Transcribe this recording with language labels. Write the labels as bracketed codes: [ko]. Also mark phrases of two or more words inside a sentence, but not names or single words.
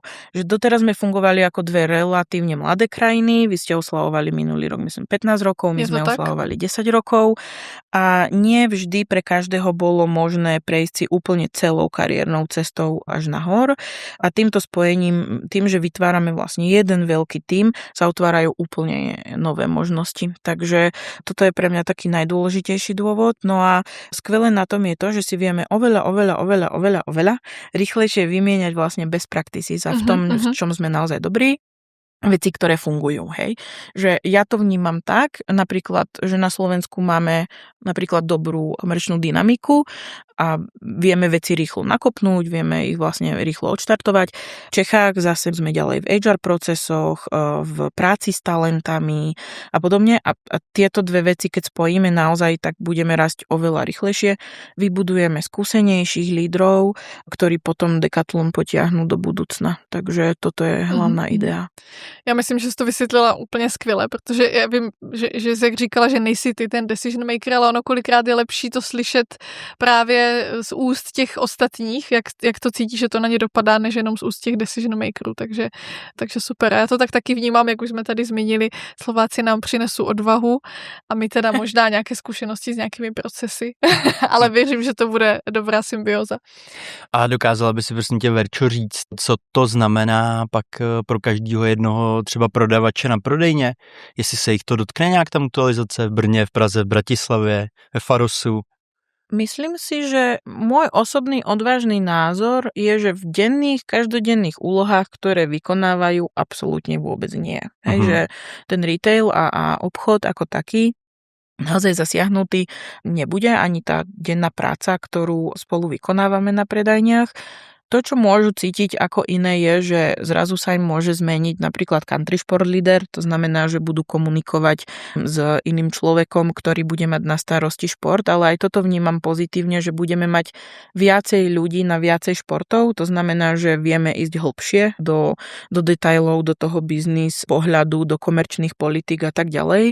[sk] Že doteraz sme fungovali ako dve relatívne mladé krajiny, vy ste oslavovali minulý rok, myslím, 15 rokov, my sme oslavovali 10 rokov a nie vždy pre každého bolo možné prejsť si úplne celou kariérnou cestou až nahor a týmto spojením, tým, že vytvárame vlastne jeden veľký tím, sa otvárajú úplne nové možnosti. Takže toto je pre mňa taký najdôležitejší dôvod. No a skvelé na tom je to, že si vieme oveľa rýchlejšie vymieňať vlastne [en] best practices [sk] a v tom, v čom sme naozaj dobrí, veci, ktoré fungujú, hej. Že ja to vnímam tak, napríklad, že na Slovensku máme napríklad dobrú komerčnú dynamiku a vieme veci rýchlo nakopnúť, vieme ich vlastne rýchlo odštartovať. V Čechách zase sme ďalej v HR procesoch, v práci s talentami a podobne a tieto dve veci, keď spojíme naozaj, tak budeme rásť oveľa rýchlejšie. Vybudujeme skúsenejších lídrov, ktorí potom Decathlon potiahnú do budúcna. Takže toto je hlavná idea. [cs] Já myslím, že jsi to vysvětlila úplně skvěle, protože já vím, že jsi říkala, že nejsi ty ten [en] decision maker, [cs] ale ono kolikrát je lepší to slyšet právě z úst těch ostatních, jak to cítí, že to na ně dopadá, než jenom z úst těch [en] decision makerů, [cs] takže super. A já to tak taky vnímám, jak už jsme tady zmínili, Slováci nám přinesou odvahu a my teda možná nějaké zkušenosti s nějakými procesy, ale věřím, že to bude dobrá symbioza. A dokázala by si prosím tě, Verčo, říct, co to znamená pak pro každého jednoho třeba prodavače na prodejně? Jestli se jich to dotkne nějak ta mutualizace v Brně, v Praze, v Bratislavě, ve Farosu? [sk] Myslím si, že môj osobný odvážny názor je, že v denných, každodenných úlohách, ktoré vykonávajú, absolútne vôbec nie. Hej, že ten retail a obchod ako taký naozaj zasiahnutý nebude, ani tá denná práca, ktorú spolu vykonávame na predajniach. To, čo môžu cítiť ako iné je, že zrazu sa im môže zmeniť napríklad [en] country sport leader, [sk] to znamená, že budú komunikovať s iným človekom, ktorý bude mať na starosti šport, ale aj toto vnímam pozitívne, že budeme mať viacej ľudí na viacej športov, to znamená, že vieme ísť hlbšie do detailov, do toho biznis pohľadu, do komerčných politík a tak ďalej.